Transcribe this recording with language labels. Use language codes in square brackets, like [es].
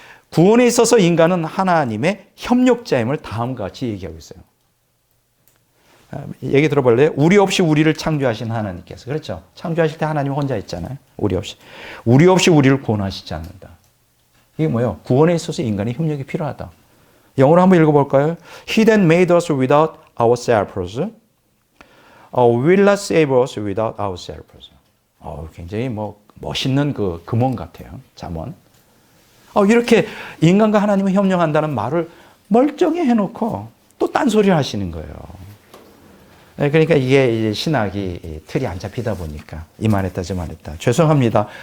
[ko] 구원에 있어서 인간은 하나님의 협력자임을 다음과 같이 얘기하고 있어요. 얘기 들어볼래요? 우리 없이 우리를 창조하신 하나님께서. 그렇죠? 창조하실 때 하나님 혼자 있잖아요. 우리 없이 우리를 구원하시지 않는다. 이게 뭐예요? 구원에 있어서 인간의 협력이 필요하다. 영어로 한번 읽어볼까요? [en] He that made us without ourselves will not save us without ourselves. [ko] 굉장히 멋있는 그 금원 같아요. 잠언. 이렇게 인간과 하나님이 협력한다는 말을 멀쩡히 해놓고 또 딴소리를 하시는 거예요. 그러니까 이게 이제 신학이 틀이 안 잡히다 보니까 이 말했다 저 말했다. 죄송합니다.